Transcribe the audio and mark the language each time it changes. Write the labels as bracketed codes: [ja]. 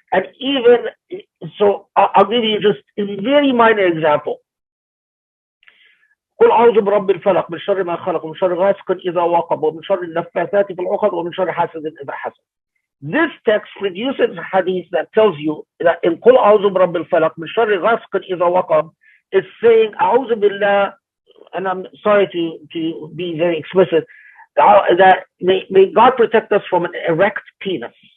[en] And even so, I'll give you just a very minor example. [ar] قل أعوذ برب الفلق من شر ما خلق ومن شر غاسق إذا وقب ومن شر النفاثات في العقد ومن شر حاسد إذا حسد. [en] This text produces a hadith that tells you that in [ar] قل أعوذ برب الفلق من شر غاسق إذا وقب [en] is saying [ar] أعوذ بالله, [en] and I'm sorry to be very explicit, that may God protect us from an erect penis.